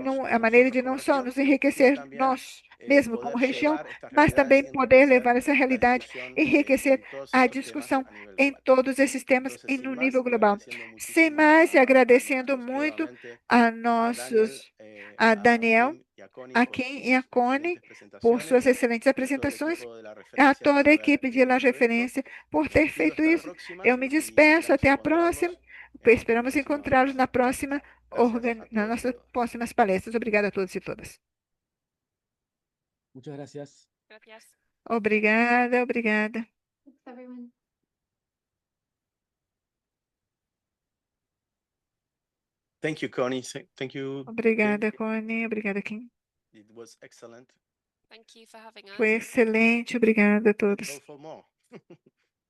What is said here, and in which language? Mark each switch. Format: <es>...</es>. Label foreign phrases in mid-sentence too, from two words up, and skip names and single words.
<es>enriquecernos</es> <pt>a maneira</pt> <es>nosotros</es> <pt>de</pt> <es>como</es> <pt>não só</pt> <es>región,</es> <pt>nos</pt> <es>sino</es> <pt>enriquecer</pt> <es>también</es> <pt>nós mesmo como</pt> <es>poder</es> <pt>região,</pt> <es>llevar estas</es> <pt>mas também</pt> <es>realidades,</es> <pt>poder enriquecer levar essa</pt> <es>la</es> <pt>realidade,</pt> <es>discusión</es> <pt>enriquecer</pt> <es>en todos</es> <pt>a</pt> <es>estos temas</es> <pt>discussão</pt> <es>a nivel</es> <pt>em</pt> <es>global.</es> <pt>todos esses temas</pt> <es>Entonces,</es> <pt>em</pt> <es>sin</es> <pt>no</pt> <es>más,</es> <pt>nível global.</pt> <es>agradeciendo</es> <pt>Sem</pt> <es>muchísimo</es> <pt>mais, e</pt> <es>a</es> <pt>agradecendo</pt> <es>nuestros,</es> <pt>muito</pt> <es>nuevamente,</es> <pt>a</pt> <es>a Daniel,</es> <pt>nossos, a Daniel,</pt> <es>Kim y a Connie</es> <pt>a</pt> <es>por</es> <pt>Kim</pt> <es>sus</es> <pt>e a Connie</pt> <es>excelentes</es> <pt>por</pt> <es>presentaciones,</es> <pt>suas excelentes</pt> <es>y a todo el</es> <pt>apresentações,</pt> <es>equipo de la</es> <pt>a</pt> <es>referencia por</es> <pt>toda a</pt> <es>haber</es> <pt>equipe de La</pt> <es>hecho esto.</es> <pt>Referência por</pt> <es>Me</es> <pt>ter</pt> <es>despido</es> <pt>feito</pt> <es>hasta la</es> <pt>isso.</pt> <es>próxima</es> <pt>Eu me</pt> <es>y</es> <pt>despeço,</pt> <es>esperamos</es> <pt>até a próxima.</pt> <es>encontrarnos en nuestra</es> <pt>Esperamos</pt> <es>próxima</es> <pt>encontrá-los na</pt> <es>charla.</es> <pt>próxima,</pt> <es>Gracias a</es> <pt>nas</pt> <es>todos y</es> <pt>nossas</pt> <es>todas.</es> <pt>próximas palestras. Obrigada a todos e todas.</pt> <es>Muchas gracias. Gracias.</es> <pt>Obrigada, obrigada.</pt> <en>Thanks, everyone. Thank you, Connie. Thank you, Kim.</en> <pt>Obrigada, Connie. Obrigada, Kim.</pt> <en>It was excellent. Thank you for having us.</en> <pt>Foi excelente. Obrigada a</pt> <en>Let's</en> <pt>todos.</pt> <en>go for more.</en>